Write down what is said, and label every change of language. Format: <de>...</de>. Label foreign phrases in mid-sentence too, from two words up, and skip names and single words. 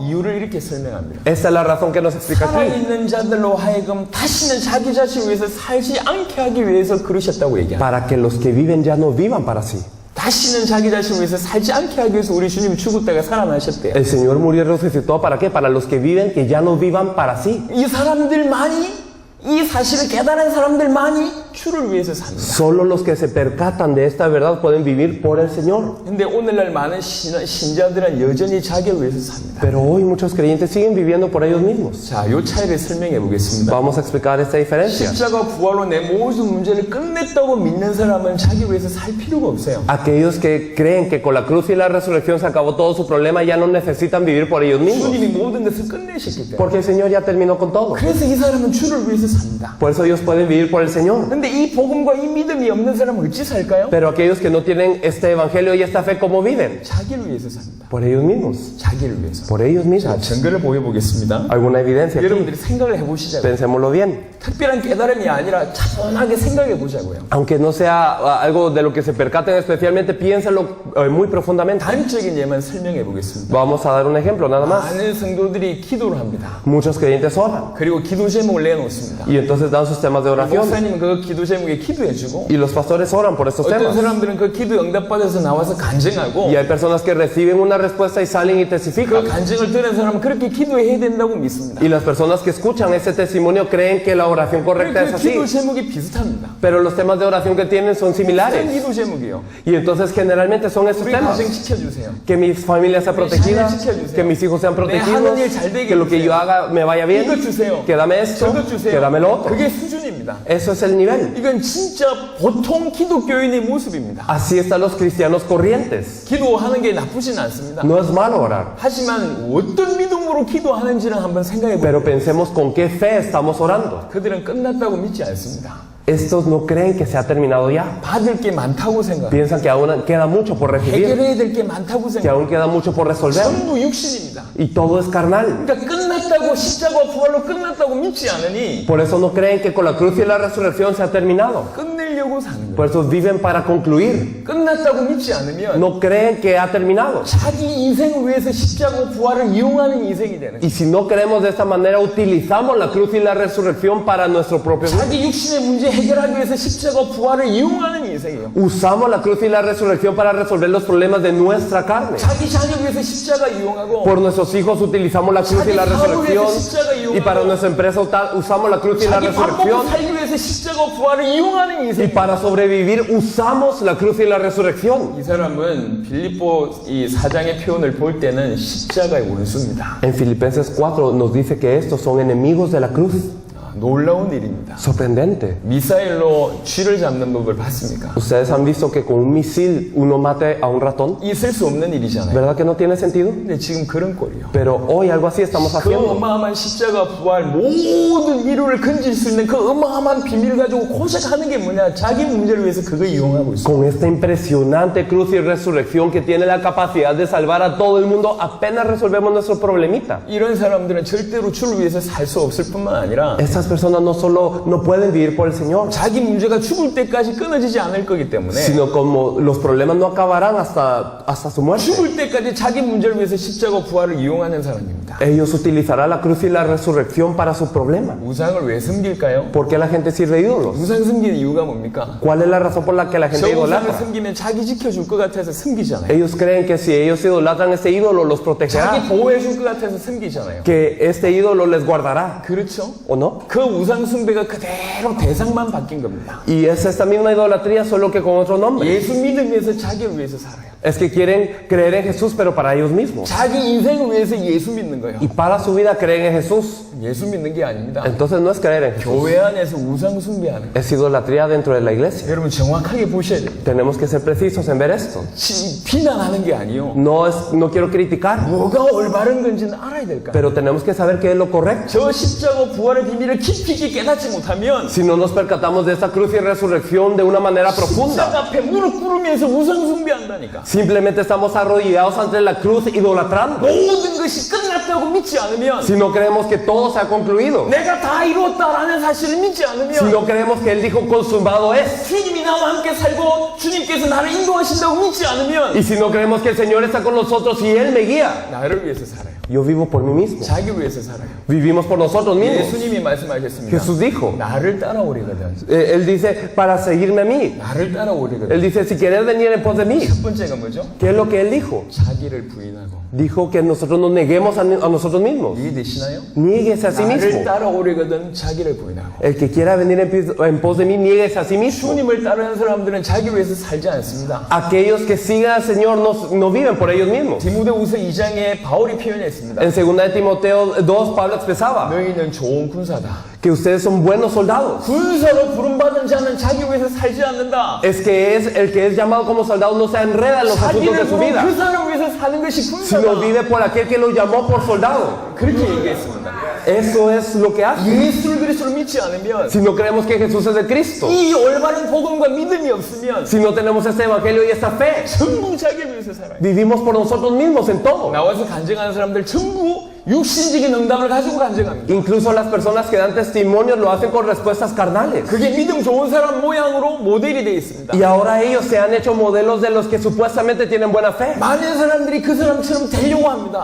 <ko>이유를 이렇게 설명합니다.</ko> <es>Esta es la razón que nos explica aquí.</es> <ko>살아있는 자들로 하여금 다시는 자기 자신을 위해서 살지 않게 하기 위해서 그러셨다고 얘기합니다.</ko> <es>Para que los que viven ya no vivan para sí.</es> <ko>다시는 자기 자신을 위해서 살지 않게 하기 위해서 우리 주님이 죽었다가 살아나셨대요.</ko> <es>El Señor murió y resucitó ¿para qué? Para los que viven que ya no vivan para sí.</es> <ko>이 사람들만이 이 사실을 깨달은 사람들만이 주를 위해서 삽니다.</ko> <es>Solo los que se percatan de esta verdad pueden vivir por el Señor.</es> <ko>근데 오늘날 많은 신자들은 여전히 자기를 위해서 삽니다.</ko> <es>Pero hoy muchos creyentes siguen viviendo por ellos mismos.</es> <ko>자, 이 차이를 설명해 보겠습니다.</ko> <es>Vamos a explicar esta diferencia.</es> <ko>십자가 부활로 내 모든 문제를 끝냈다고 믿는 사람은 자기 위해서 살 필요가 없어요.</ko> <es>Aquellos que creen que con la cruz y la resurrección se acabó todo su problema ya no necesitan vivir por ellos mismos.</es> <ko>주님이 모든 것을 끝내셨기 때문에.</ko> <es>Porque el Señor ya terminó con todo.</es> <ko>그래서 이 사람은 주를 위해서 삽니다.</ko> <es>Por eso ellos pueden vivir por el Señor.</es> <ko>근데 이 복음과 이 믿음이 없는 사람은 어찌 살까요?</ko> <es>Pero aquellos que no tienen este evangelio y esta fe, ¿cómo viven?</es> <ko>자기를 위해서 삽니다.</ko> <es>Por ellos mismos.</es> <ko>자기를 위해서.</ko> <es>Por ellos</es> <ko>자,</ko> <es>mismos.</es> <ko>증거를 보여보겠습니다.</ko> <es>¿Alguna evidencia aquí?</es> <ko>여러분들이 생각을 해보시자고요.</ko> <es>Pensémoslo bien.</es> <ko>특별한 깨달음이 아니라 차분하게 생각해 보자고요.</ko> <es>Aunque no sea algo de lo que se percaten especialmente, piénsenlo muy profundamente.</es> <ko>단적인 예만 설명해 보겠습니다.</ko> <es>Vamos a dar un ejemplo, nada más.</es> <ko>많은 성도들이 기도를 합니다.</ko> <es>Muchos creyentes oran</es> <ko>그리고 기도 제목을 내놓습니다.</ko> <es>y entonces dan sus temas de oración</es> <ko>목사님은 그 기도 제목에 기도해주고</ko> <es>y los pastores oran por estos</es> <ko>어떤</ko> <es>temas.</es> <ko>사람들은 그 기도 응답받아서 나와서 간증하고</ko> <es>Y hay personas que reciben una respuesta y salen y</es> <ko>그</ko> <es>testifican.</es> <ko>간증을 들은 사람은 그렇게 기도해야 된다고 믿습니다.</ko> <es>Y las personas que escuchan ese testimonio creen que la oración correcta es</es> <ko>그</ko> <es>así.</es> <ko>기도 제목이 비슷합니다.</ko> <es>Pero los temas de oración que tienen son</es> <ko>어떤</ko> <es>similares.</es> <ko>기도 제목이요?</ko> <es>Y entonces generalmente son estos</es> <ko>우리</ko> <es>temas.</es> <ko>가정 지켜주세요.</ko> <es>Que mi familia sea protegida, que mis hijos sean protegidos, que lo que yo haga me vaya bien,</es> <ko>이것 주세요.</ko> <es>que dame esto,</es> <ko>저것 주세요.</ko> <es>que dame lo otro.</es> <ko>그게 수준입니다.</ko> <es>Eso es el nivel.</es> <ko>이건 진짜 보통 기독교인의 모습입니다.</ko> <es>Así están los cristianos corrientes.</es> <ko>기도하는 게 나쁘진 않습니다.</ko> <es>No es malo orar,</es> <ko>하지만 어떤 믿음으로 기도하는지는 한번 생각해 보세요.</ko> <es>pero pensemos con qué fe estamos orando.</es> <ko>그들은 끝났다고 믿지 않습니다.</ko> <es>Estos no creen que se ha terminado ya.</es> <ko>받을 게 많다고 생각합니다.</ko> <es>Piensan que aún queda mucho por recibir,</es> <ko>해결해야 될 게 많다고</ko> <es>que</es> <ko>생각합니다.</ko> <es>aún queda mucho por resolver.</es> <ko>전부 육신입니다.</ko> <es>Y todo es carnal.</es> <ko>그러니까 끝났다고 십자가 부활로 끝났다고 믿지 않으니</ko> <es>Por eso no creen que con la cruz y la resurrección se ha terminado.</es> <ko>끝내려고 끝내려고 사는 거예요.</ko> <es>Por eso viven para concluir.</es> <ko>끝났다고 믿지 않으면</ko> <es>No creen que ha terminado.</es> <ko>자기 인생을 위해서 십자가 부활을 이용하는 인생이 되는 거예요.</ko> <es>Y si no creemos de esta manera, utilizamos la cruz y la resurrección para nuestro propio bien.</es> <ko>자기 육신의 문제 해결하기 위해서 십자가 부활을 이용하는 인생이에요.</ko> <es>Usamos la cruz y la resurrección para resolver los problemas de nuestra carne.</es> <ko>자기 자녀를 위해서 십자가 이용하고</ko> <es>Por nuestros hijos utilizamos la cruz y la resurrección. Y para nuestra empresa usamos la cruz y la</es> <ko>자기 밥 먹고</ko> <es>resurrección.</es> <ko>살기 위해서 십자가 부활을 이용하는</ko> <es>Y</es> <ko>인생.</ko> <es>para sobrevivir usamos la cruz y la resurrección.</es> <ko>이 사람은 빌립보 이 4장의 표현을 볼 때는 십자가의 원수입니다.</ko> <es>En Filipenses 4 nos dice que estos son enemigos de la cruz.</es> <ko>놀라운 일입니다.</ko> <es>Sorprendente.</es> <ko>미사일로 쥐를 잡는 법을 봤습니까?</ko> <es>Ustedes han visto que con un misil uno mate a un ratón.</es> <ko>있을 수 없는 일이잖아요.</ko> <es>¿Verdad que no tiene sentido?</es> <ko>근데 지금 그런 꼴이요.</ko> <es>Pero hoy algo así estamos</es> <ko>그</ko> <es>haciendo.</es> <ko>어마어마한 십자가 부활 모든 인류를 건질 수 있는 그 어마어마한 비밀 가지고 고생하는 게 뭐냐? 자기 문제를 위해서 그거 이용하고 있어요.</ko> <es>Con esta impresionante cruz y resurrección que tiene la capacidad de salvar a todo el mundo, apenas resolvemos nuestro problemita.</es> <ko>이런 사람들은 절대로 주를 위해서 살 수 없을 뿐만 아니라</ko> <es>Estas personas no solo no pueden vivir por el Señor,</es> <ko>자기 문제가 죽을 때까지 끊어지지 않을 거기 때문에</ko> <es>sino como los problemas no acabarán hasta su muerte.</es> <ko>죽을 때까지 자기 문제를 위해서 십자가 부활을 이용하는 사람입니다.</ko> <es>Ellos utilizarán la cruz y la resurrección para su problema.</es> <ko>우상을 왜 섬길까요?</ko> <es>¿Por qué la gente sirve ídolos?</es> <ko>우상 섬기는 이유가 뭡니까?</ko> <es>¿Cuál es la razón por la que la gente</es> <ko>저 우상을</ko> <es>idolatra?</es> <ko>섬기면 자기 지켜줄 것 같아서 섬기잖아요.</ko> <es>Ellos creen que si ellos idolatran este ídolo los protegerá,</es> <ko>자기 보호해줄 것 같아서 섬기잖아요.</ko> <es>que este ídolo les guardará,</es> <ko>그렇죠?</ko> <es>¿o no?</es> <ko>그 우상 숭배가 그대로 대상만 바뀐 겁니다.</ko> <es>Y es esta misma idolatría, solo que con otro nombre.</es> <ko>예수 믿으면서 자기를 위해서 살아요.</ko> <es>Es que quieren creer en Jesús, pero para ellos mismos.</es> <ko>자기 인생을 위해서 예수 믿는 거예요.</ko> <es>Y para su vida creen en Jesús.</es> <ko>예수 믿는 게 아닙니다.</ko> <es>Entonces no es creer en Jesús,</es> <ko>교회 안에서 우상 숭배하는 거예요.</ko> <es>es idolatría dentro de la iglesia.</es> <ko>여러분 정확하게 보셔야 돼요.</ko> <es>Tenemos que ser precisos en ver esto.</es> <ko>비난하는 게 아니요.</ko> <es>No quiero criticar,</es> <ko>뭐가 올바른 건지는 알아야 될까?</ko> <es>pero tenemos que saber qué es lo correcto.</es> <ko>저 십자가 부활의 비밀을 깊이 있게 깨닫지 못하면</ko> <es>Si no nos percatamos de esta cruz y resurrección de una manera profunda,</es> <ko>십자가 앞에 무릎 꿇으면서 우상 숭배한다니까.</ko> <es>simplemente estamos arrodillados ante la cruz idolatrando.</es> <ko>모든 것이 끝났다고 믿지 않으면,</ko> <es>Si no creemos que todo se ha concluido,</es> <ko>내가 다 이루었다라는 사실을 믿지</ko> <es>si</es> <ko>않으면,</ko> <es>no creemos que Él dijo consumado es,</es> <ko>주님이 나와 함께 살고 주님께서 나를 인도하신다고 믿지 않으면</ko> <es>y si no creemos que el Señor está con nosotros y Él me guía,</es> <ko>나를 위해서 살아요.</ko> <es>yo vivo por mí mismo.</es> <ko>자기 위해서 살아요.</ko> <es>Vivimos por nosotros mismos.</es> <ko>예수님이 말씀하셨습니다.</ko> <es>Jesús dijo,</es> <ko>나를 따라오리거든.</ko> <es>Él dice, para seguirme a mí.</es> <ko>나를 따라오리거든.</ko> <es>Él dice, si quieres venir en pos de mí.</es> <ko>첫 번째가 뭐죠?</ko> <es>¿Qué es lo que Él dijo?</es> <ko>자기를 부인하고.</ko> <es>Dijo que nosotros nos neguemos a nosotros mismos.</es> <ko>이해되시나요?</ko> <es>Niéguese a sí</es> <ko>나를</ko> <es>mismo.</es> <ko>따라오리거든 자기를 부인하고.</ko> <es>El que quiera venir en pos de mí, niéguese a sí mismo.</es> <ko>주님을 따르는 사람들은 자기 위해서 살지 않습니다.</ko> <es>Aquellos que sigan al Señor no viven por ellos mismos.</es> <ko>디모데후서 2장에 바울이 표현했습니다.</ko> <es>En 2 de Timoteo 2, Pablo expresaba</es> <ko>너희는 좋은 군사다.</ko> <es>que ustedes son buenos soldados.</es> <ko>군사로 부름받은 자는 자기 위해서 살지 않는다.</ko> <es>Es que el que es llamado como soldado no se enreda en los asuntos de</es> <ko>자기를</ko> <es>su</es> <ko>부른</ko> <es>vida,</es> <ko>그 사람 위해서 사는 것이</ko> <es>sino</es> <ko>군사다.</ko> <es>vive por aquel que lo llamó por soldado.</es> <ko>그렇게 얘기했습니다.</ko> <es>Eso es lo que hace.</es> <ko>예수를 그리스도로 믿지 않으면,</ko> <es>Si no creemos que Jesús es el Cristo,</es> <ko>이 올바른 복음과 믿음이 없으면</ko> <es>si no tenemos este evangelio y esta fe,</es> <ko>전부 자기를 위해서 살아요.</ko> <es>vivimos por nosotros mismos en todo.</es> <ko>나와서 간증하는 사람들 전부 육신적인 응답을 가지고 간증합니다.</ko> <es>Incluso las personas que dan testimonios lo hacen con respuestas carnales.</es> <ko>그게 믿음 좋은 사람 모양으로 모델이 되어 있습니다.</ko> <es>Y ahora ellos se han hecho modelos de los que supuestamente tienen buena fe.</es> <ko>많은 사람들이 그 사람처럼 되려고 합니다.</ko>